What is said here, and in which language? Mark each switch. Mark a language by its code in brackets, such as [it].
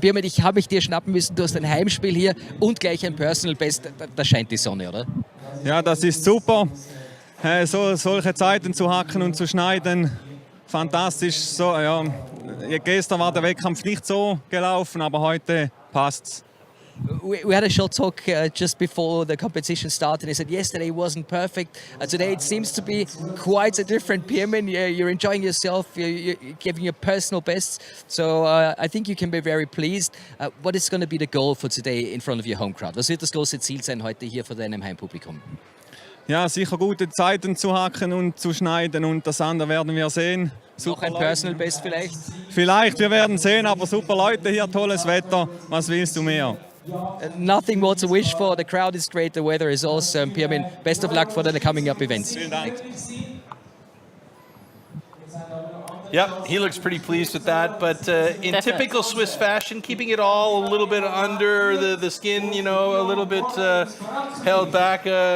[de] Pirmin, ich habe mich dir schnappen müssen. Du hast ein Heimspiel hier und gleich ein Personal Best. Da scheint die Sonne, oder? Ja, das ist super. Solche Zeiten zu hacken und zu schneiden, fantastisch. So, ja. Gestern war der Wettkampf nicht so gelaufen, aber heute passt's. [en] We had a short talk just before the competition started. He said yesterday wasn't perfect. Today it seems to be quite a different Pirmin. You're enjoying yourself. You're giving your personal best. So I think you can be very pleased. What is going to be the goal for today in front of your home crowd? [de] Was wird das große Ziel sein heute hier vor deinem Heimpublikum? Ja, sicher gute Zeiten zu hacken und zu schneiden, und das andere werden wir sehen. Noch ein Personal Best vielleicht? Vielleicht, wir werden sehen, aber super Leute hier, tolles Wetter. Was willst du mehr? [en] Nothing more to wish for. The crowd is great. The weather is awesome. Pirmin, best of luck for the coming up events. [de] Vielen Dank. [en] Yep, he looks pretty pleased with that, but in typical Swiss fashion, keeping it all a little bit under the skin, you know, a little bit held back.